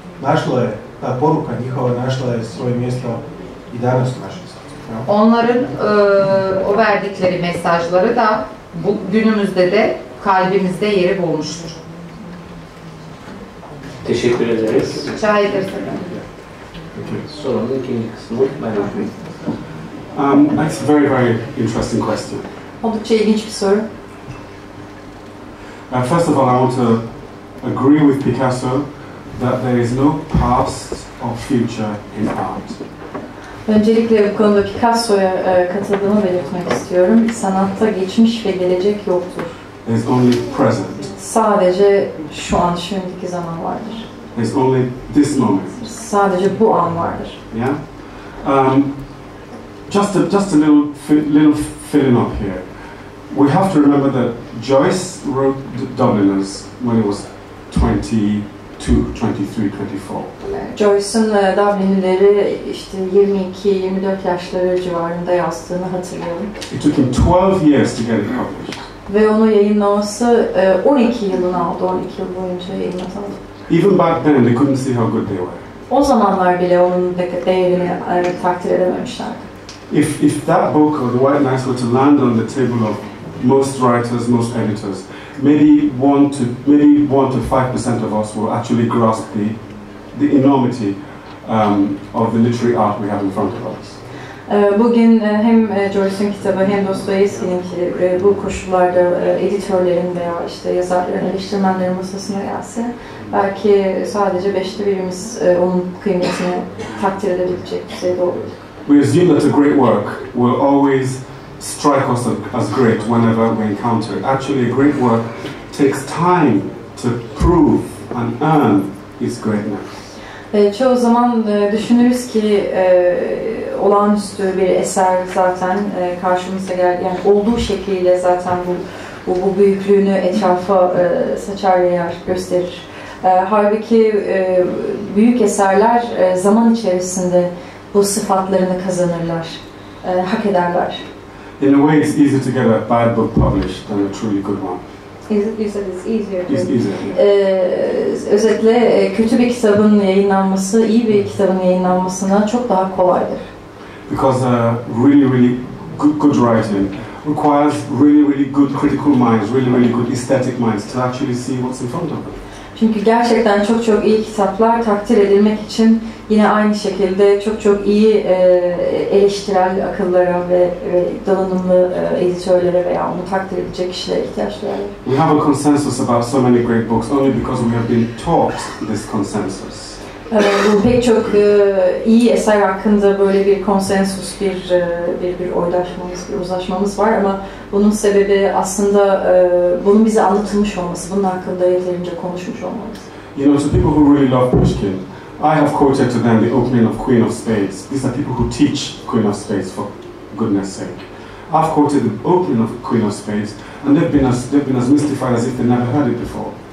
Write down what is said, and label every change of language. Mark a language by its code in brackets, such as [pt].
[hr] Našlo je, ta poruka njihova našla je svoje mjesto i danas u našem srcu. [tr] Onların o verdikleri mesajları da bu günümüzde de kalbimizde yeri bulmuştur. Teşekkür ederiz. Rica ederiz. Sorunun ikinci kısmı ben okuyayım. [en] That's a very, very interesting question. [tr] Oldukça ilginç bir soru. [en] First of all, I want to agree with Picasso that there is no past or future in art. [tr] Öncelikle bu konuda Picasso'ya katıldığımı belirtmek istiyorum. Sanatta geçmiş ve gelecek yoktur. [en] There's only present. [tr] Sadece şu an, şimdiki zaman vardır. [en] There's only this moment. [tr] Sadece bu an vardır. [en] Yeah. Just a little filling up here. We have to remember that Joyce wrote Dubliners when he was 22, 23, 24. [tr] Joyce'un Dublin'leri işte 22-24 yaşları civarında yazdığını hatırlıyorum. [en] It took him 12 years to get it published. [tr] Ve onu yayınlaması 12 yılını aldı, 12 yıl boyunca yayınladı. [en] Even back then, they couldn't see how good they were. [tr] O zamanlar bile onun değerini takdir edememişlerdi. [en] If that book or The White Knights were to land on the table of most writers, most editors, maybe 1 to 5% of us will actually grasp the enormity of the literary art we have in front of us. [tr] Bugün hem Joyce'un kitabı hem Dostoyevski'ninki bu koşullarda editörlerin veya işte yazarların, eleştirmenlerin masasına gelse belki sadece 5'te birimiz onun kıymetini takdir edebilecek düzeyde olur. [en] We assume that a great work will always strike us as great whenever we encounter it. Actually, a great work takes time to prove and earn its greatness. [tr] Çoğu zaman düşünürüz ki olağanüstü bir eser zaten karşımıza geldi. Yani olduğu şekliyle zaten bu büyüklüğünü etrafa saçar yayar, gösterir. Halbuki büyük eserler zaman içerisinde bu sıfatlarını kazanırlar, hak ederler. [en] In a way, it's easier to get a bad book published than a truly good one. It's easier. It's easier. [tr] Özetle kötü bir kitabın yayınlanması, iyi bir kitabın yayınlanmasına çok daha kolaydır. [en] Because really good writing requires really good critical minds, really good aesthetic minds to actually see what's in front of them. [tr] Çünkü gerçekten çok iyi kitaplar takdir edilmek için yine aynı şekilde çok iyi eleştirel akıllara ve donanımlı editörlere veya onu takdir edecek kişilere ihtiyaç duyarlar. [en] We have a consensus about so many great books only because we have been taught this consensus. [tr] Bu pek çok iyi eser hakkında böyle bir konsensus, bir oylaşmamız, bir uzlaşmamız var ama bunun sebebi aslında bunun bize anlatılmış olması, bunun hakkında yeterince konuşmuş olmamız. [en] You know, to people who really love Pushkin, I have quoted to them the opening of Queen of Spades. These are people who teach Queen of Spades, for goodness sake. I've quoted the opening of Queen of Spades, and they've been as mystified as if they never heard it before.